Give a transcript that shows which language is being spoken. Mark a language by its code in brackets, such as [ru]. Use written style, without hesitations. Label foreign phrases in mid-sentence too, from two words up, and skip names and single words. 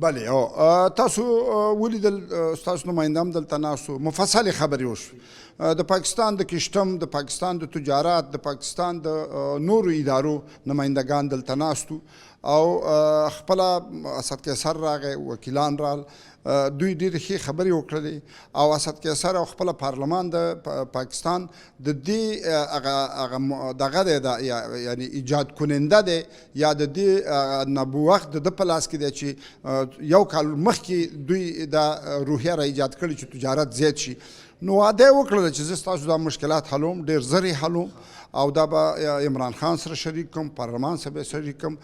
[ps] بلې تاسو ولیدل، ستاسو نماینده هم دلته ناست و، مفصلې خبرې وشوې د پاکستان د کشتم، د پاکستان د تجارت، د پاکستان د نورو ادارو نمایندګان دلته ناست و. او خپله اسد قیصر راغی، وکیلان رال، دوی ډېرې ښې خبرې وکړلې. او اسد قیصر او خپله پارلمان د پاکستان د دې هغه دغه دی، یعنی ایجاد کننده دی یا د دې نبوغ د ده په لاس کې دی چې یو کال مخکې دوی دا روحیه را ایجاد کړې چې تجارت زیات شي. نو وعده یې وکړله چې زه ستاسو دا مشکلات حلوم، ډېر زر یې حلوم، او دا به عمران خان سره شریک کړم، پارلمان سره به شریک کړم.